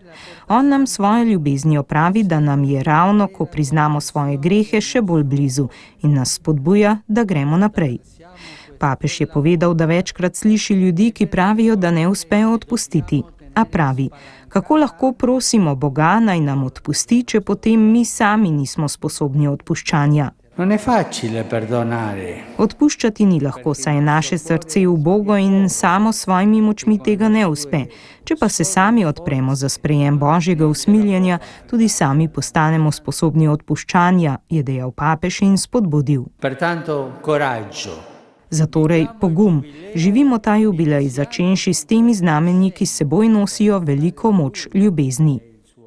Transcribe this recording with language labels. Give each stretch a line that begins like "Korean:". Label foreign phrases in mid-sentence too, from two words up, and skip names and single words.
Slovenian: On nam svojo ljubeznijo pravi, da nam je ravno, ko priznamo svoje grehe, še bolj blizu in nas spodbuja, da gremo naprej. Papež je povedal, da večkrat sliši ljudi, ki pravijo, da ne uspejo odpustiti. A pravi, kako lahko prosimo Boga, naj nam odpusti, če potem mi sami nismo sposobni odpuščanja.
Italian: Non è facile perdonare.
Slovenian: Odpuščati ni lahko, saj je naše srce ubogo in samo s svojimi močmi tega ne uspe. Če pa se sami odpremo za sprejem Božjega usmiljenja, tudi sami postanemo sposobni odpuščanja, je dejal papež in spodbudil.
Italian: Pertanto, coraggio.
Slovenian: Zatorej pogum, živimo ta jubilej, začenši s temi znamenji, ki s seboj nosijo veliko moč ljubezni.